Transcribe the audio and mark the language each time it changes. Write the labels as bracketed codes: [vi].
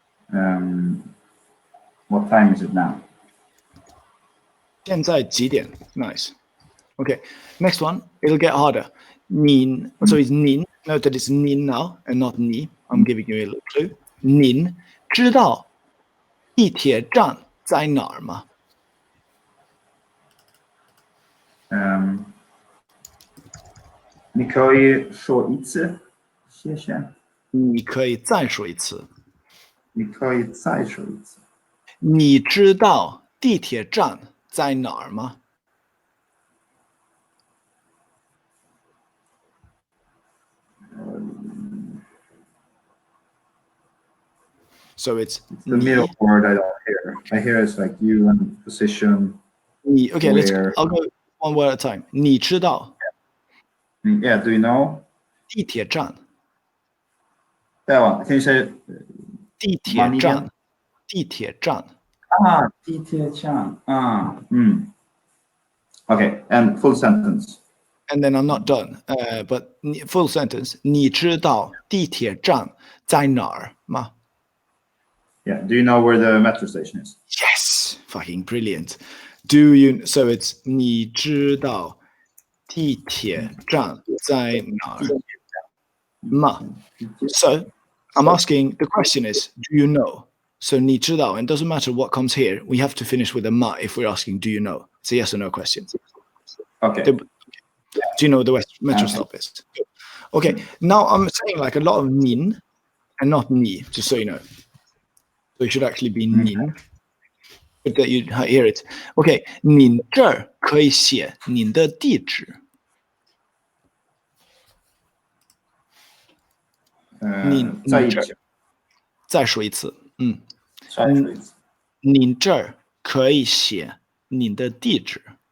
[en] What time is it now? [zh] 现在几点? [en] Nice. Okay. Next one. It'll get harder. 您 so it's 您 note that it's 您 now and not 你. I'm giving you a little clue. [zh] 您知道地铁站在哪儿吗? Um, 你可以说一次？谢谢。你可以再说一次。你可以再说一次？你知道地铁站在哪儿吗? [en] So it's The middle word I don't hear. I hear it's like you and position. 你 okay, Where? I'll go one word at a time. [zh] 你知道 [en] Yeah, do you know? [zh] 地铁站 [en] That one. Can you say [zh] 地铁站地铁站地铁站. [en] Okay, and full sentence. and then I'm not done. But full sentence. [zh] 你知道地铁站在哪儿吗？ [en] Yeah. Do you know where the metro station is? Yes, fucking brilliant. Do you? So it's [zh] 你知道地铁站在哪儿吗？ [en] So I'm asking. The question is, do you know? So [zh] 你知道, [en] and it doesn't matter what comes here. We have to finish with a ma if we're asking, do you know? It's a yes or no question. Okay. Do you know where the West metro stop is? Okay. Now I'm saying like a lot of nin and not ni, just so you know. So it should actually be nin. But that you hear it. Okay. [zh] 您这儿可以写您的地址。再一次。再说一次。再说一次。您这儿可以写您的地址。